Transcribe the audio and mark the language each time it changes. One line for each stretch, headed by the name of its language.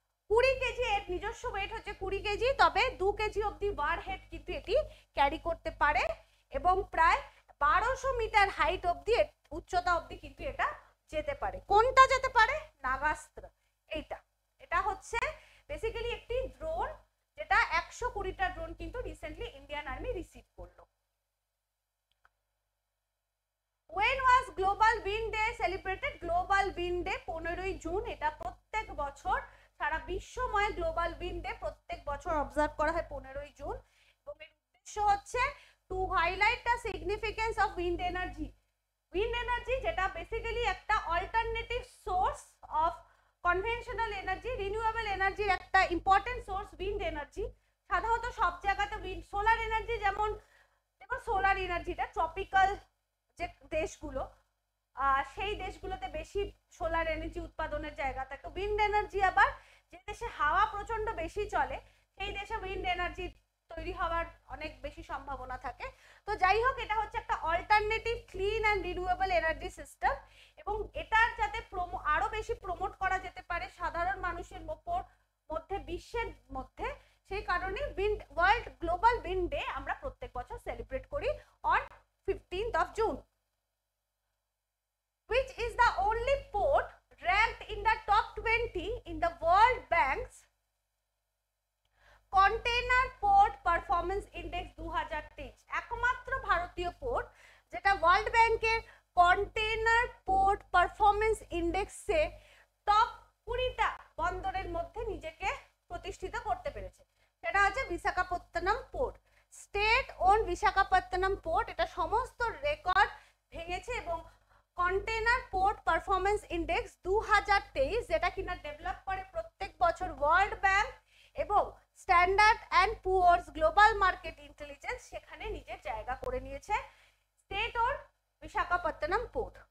Bangla: 20 KG, এর নিজস্ব wait হচ্ছে 20 কেজি, তবে 2 কেজি অব্দি ওয়ার হেড কিন্তু এটি ক্যারি করতে পারে, এবং প্রায় 1200 মিটার হাইট অব্দি, উচ্চতা অব্দি কিন্তু এটা যেতে পারে। কোনটা যেতে পারে? নাগাস্ত্র। এটা হচ্ছে বেসিক্যালি একটি ড্রোন, যেটা 120টা ড্রোন কিন্তু রিসেন্টলি ইন্ডিয়ান আর্মি রিসিভ করলো।
English: When was Global Wind Day celebrated? Global Wind Day 15ই June.
Bangla: এটা প্রত্যেক বছর সারা বিশ্বময় গ্লোবাল উইন্ড ডে প্রত্যেক বছর অবজার্ভ করা হয় 15ই জুন, এবং এর উদ্দেশ্য হচ্ছে
English: To highlight the significance of wind energy.
Bangla: Wind energy যেটা বেসিক্যালি একটা
English: alternative source of conventional energy,
Bangla: renewable এনার্জির একটা ইম্পর্টেন্ট সোর্স উইন্ড এনার্জি। সাধারণত সব জায়গাতে উইন্ড, সোলার এনার্জি যেমন, দেখো সোলার এনার্জিটা ট্রপিক্যাল যে দেশগুলো, সেই দেশগুলোতে বেশি সোলার এনার্জি উৎপাদনের জায়গা থাকে। উইন্ড এনার্জি আবার যে দেশে হাওয়া প্রচন্ড বেশি চলে, সেই দেশে উইন্ড এনার্জি তৈরি হওয়ার অনেক বেশি সম্ভাবনা থাকে। তো যাই হোক, এটা হচ্ছে একটা
English: alternative clean and renewable energy system,
Bangla: এবং এটার যাতে আরো বেশি প্রমোট করা যেতে পারে সাধারণ মানুষের মধ্যে, বিশ্বের মধ্যে, সেই কারণে ওয়ার্ল্ড গ্লোবাল উইন্ড ডে আমরা প্রত্যেক বছর সেলিব্রেট করি
English: On 15th of June. Which is the only port ranked in the top 20 in the World Bank's Container Port Performance Index 2023?
Bangla: একমাত্র ভারতীয় পোর্ট যেটা ওয়ার্ল্ড ব্যাংকের কন্টেইনার পোর্ট পারফরমেন্স ইন্ডেক্সে টপ 20টা বন্দরের মধ্যে নিজেকে প্রতিষ্ঠিত করতে পেরেছে, সেটা হচ্ছে Visakhapatnam port. State on Visakhapatnam port এটা সমস্ত রেকর্ড ভেঙেছে, এবং কন্টেইনার পোর্ট পারফরমেন্স ইন্ডেক্স 2023, যেটা কিনা ডেভেলপ করে প্রত্যেক বছর ওয়ার্ল্ড ব্যাংক এবং standard and পুয়ার্স global market intelligence, সেখানে নিজের জায়গা করে নিয়েছে স্টেট ওন বিশাখাপত্তনম পোর্ট।